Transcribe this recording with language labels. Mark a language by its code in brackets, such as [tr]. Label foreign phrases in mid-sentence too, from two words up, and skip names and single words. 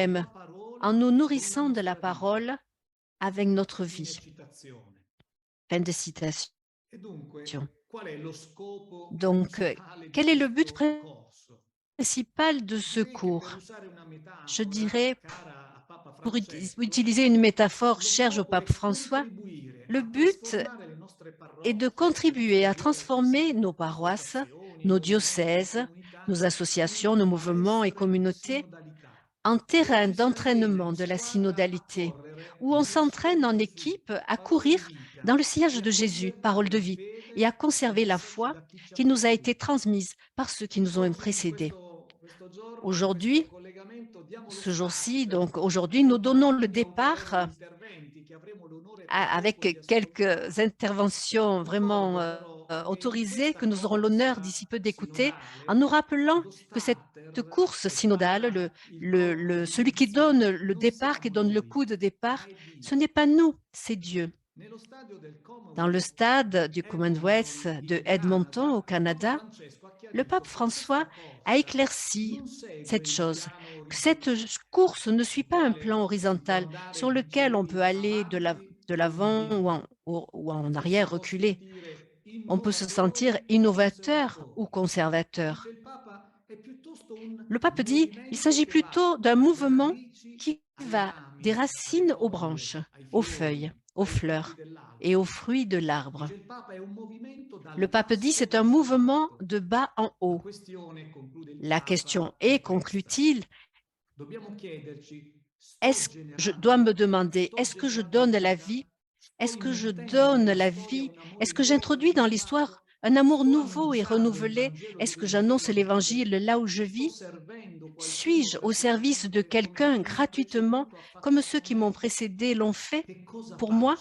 [fr] nous-mêmes, [it] la [fr] en [it] parola [fr] nous [it] con la [fr] nourrissant de la [it] nostra vita. [fr] parole avec notre [it] Fine [fr] vie. [it] citazione. [fr] Fin de citation. [it] E dunque, qual è lo scopo [fr] Donc, [it] principale di [fr] quel est le but [it] questo corso? [fr] principal de ce [it] Direi che per [fr] cours? [it] usare una [fr] Je [it] metafora [fr] dirais, [it] cara a Papa [fr] pour [it] Francesco, [fr] utiliser une métaphore [it] lo [fr] chère au [it] scopo [fr] pape [it] è [fr] François, [it] contribuire [fr] le [it] a [fr] but [it] trasformare le nostre [fr] est de [it] parrocchie, le [fr] contribuer [it] nostre [fr] à transformer [it] diocesi, [fr] nos paroisses, [it] associazioni, [fr] nos [it] movimenti e [fr] diocèses, nos [it] comunità [fr] associations, [it] in [fr] nos mouvements et [it] palestre di [fr] communautés [it] sinodalità, [fr] en [it] dove [fr] terrain [it] ci si allena [fr] d'entraînement [it] in [fr] de la [it] squadra a [fr] synodalité, [it] correre [fr] où on [it] nella scia [fr] s'entraîne [it] di [fr] en [it] Gesù, [fr] équipe à [it] parola di [fr] courir [it] vita, [fr] dans le [it] e [fr] sillage [it] a [fr] de Jésus, parole [it] conservare [fr] de [it] la [fr] vie, et à [it] fede [fr] conserver la [it] messaggi [fr] foi [it] da chi ci ha [fr] qui nous a été [it] preceduti. [fr] transmise par ceux qui nous ont [it] Oggi, in [fr] précédés. [it] questo giorno, in questo [fr] Aujourd'hui, [it] collegamento, diamo lo [fr] ce jour-ci, [it] start [fr] donc aujourd'hui, [it] con [fr] nous donnons le [it] alcuni autorevoli [fr] départ [it] interventi che avremo l'onore tra poco di [fr] avec quelques [it] ascoltare. [fr] interventions vraiment [it] Ricordo però che in [fr] autorisées que [it] questa [fr] nous aurons l'honneur [it] corsa [fr] d'ici peu d'écouter, en [it] sinodale [fr] nous rappelant [it] lo [fr] que cette [it] starter [fr] course synodale, [it] prepara il blocco di [fr] celui qui [it] inizio, [fr] donne le [it] non [fr] départ, qui [it] siamo [fr] donne le [it] noi, [fr] coup de [it] ma [fr] départ, [it] è [fr] ce [it] Dio. [fr] n'est pas nous, c'est Dieu. [it] Nello stadio del [fr] Dans le [it] Commonwealth [fr] stade [it] di [fr] du [it] Edmonton [fr] Commonwealth de [it] in [fr] Edmonton au [it] Canada, Papa [fr] Canada, [it] Francesco ha [fr] le [it] chiarito [fr] pape [it] che [fr] François [it] questa [fr] a [it] corsa [fr] éclairci [it] non segue [fr] cette [it] il [fr] chose, [it] piano [fr] que cette [it] orizzontale. [fr] course ne suit [it] Si [fr] pas un [it] vuole, [fr] plan [it] si può [fr] horizontal sur [it] andare, [fr] lequel [it] dice [fr] on peut [it] lui, [fr] aller [it] avanti [fr] de [it] o [fr] l'avant [it] indietro, [fr] ou en [it] o si [fr] arrière, [it] può [fr] reculer. [it] sentire [fr] On peut se sentir [it] innovatori o [fr] innovateur ou [it] conservatori. [fr] conservateur. [it] Dice il Papa, è piuttosto un [fr] Le pape dit, il [it] movimento [fr] s'agit [it] che va [fr] plutôt d'un [it] dalle [fr] mouvement [it] radici [fr] qui [it] ai [fr] va des [it] rami, alle [fr] racines aux branches, [it] foglie, ai [fr] aux feuilles, [it] fiori, [fr] aux [it] ai frutti [fr] fleurs et [it] dell'albero. [fr] aux fruits de l'arbre. [it] Dice il Papa, è un movimento dal [fr] Le pape dit, [it] basso [fr] c'est un [it] verso [fr] mouvement [it] l'alto. [fr] de bas en [it] La [fr] haut. [it] questione, conclude il [fr] La question [it] Papa, [fr] est, [it] è questa. [fr] conclut-il, [it] Dobbiamo chiederci, sto [fr] je dois me [it] generando, [fr] demander, [it] sto [fr] est-ce que je [it] generando [fr] donne la [it] vita? [fr] vie Est-ce que je donne la vie? Est-ce que j'introduis dans l'histoire un amour nouveau et renouvelé? Est-ce que j'annonce l'Évangile là où je vis? Suis-je au service de quelqu'un gratuitement, comme ceux qui m'ont précédé l'ont fait pour moi?